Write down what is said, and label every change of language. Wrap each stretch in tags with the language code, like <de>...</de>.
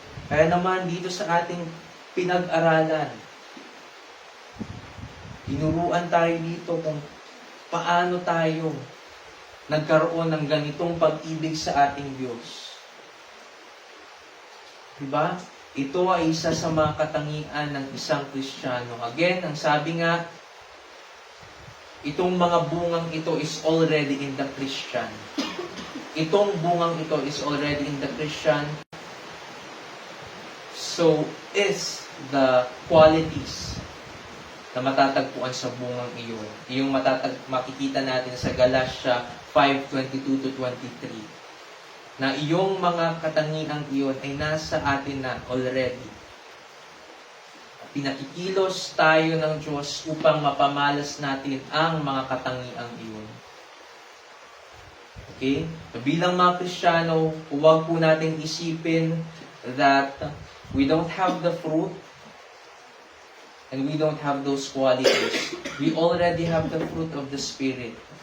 <tl>Kaya naman dito sa ating pinag-aralan, tinuruan tayo dito kung paano tayo nagkaroon ng ganitong pag-ibig sa ating Diyos. Diba? Ito ay isa sa mga katangian ng isang Kristiyano. Again, ang sabi nga, itong mga bungang ito</tl> <en>is already in the Christian.</en> <tl>Itong bungang ito</tl> <en>is already in the Christian. So, is the qualities</en> <tl>na matatagpuan sa bungang iyon. Yung makikita natin sa Galatia 5:22 to 23. Na iyong mga katangiang iyon ay nasa atin na already. Pinakikilos tayo ng Diyos upang mapamalas natin ang mga katangiang iyon. Okay?</tl> <en>So,</en> <tl>bilang mga Kristiyano, huwag po natin isipin</tl> <en>that we don't have the fruit and we don't have those qualities. We already have the fruit of the Spirit.</en>